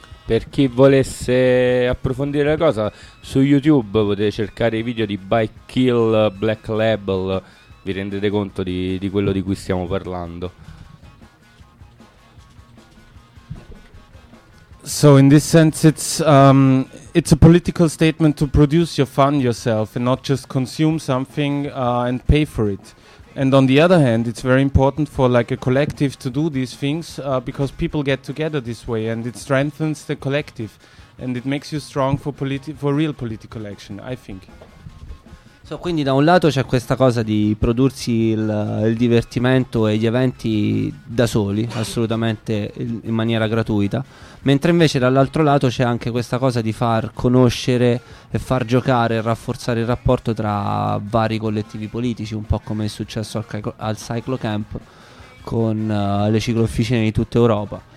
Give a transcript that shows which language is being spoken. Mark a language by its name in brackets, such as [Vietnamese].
[Italian] Per chi volesse approfondire la cosa, su YouTube potete cercare i video di By Kill Black Label, vi rendete conto di quello di cui stiamo parlando. [English] So in this sense it's a political statement to produce your fun yourself and not just consume something and pay for it. And on the other hand, it's very important for like a collective to do these things because people get together this way and it strengthens the collective and it makes you strong for real political action, I think. [Italian] So quindi da un lato c'è questa cosa di prodursi il divertimento e gli eventi da soli, assolutamente in maniera gratuita. Mentre invece dall'altro lato c'è anche questa cosa di far conoscere e far giocare e rafforzare il rapporto tra vari collettivi politici, un po' come è successo al Cyclo Camp con le ciclofficine di tutta Europa.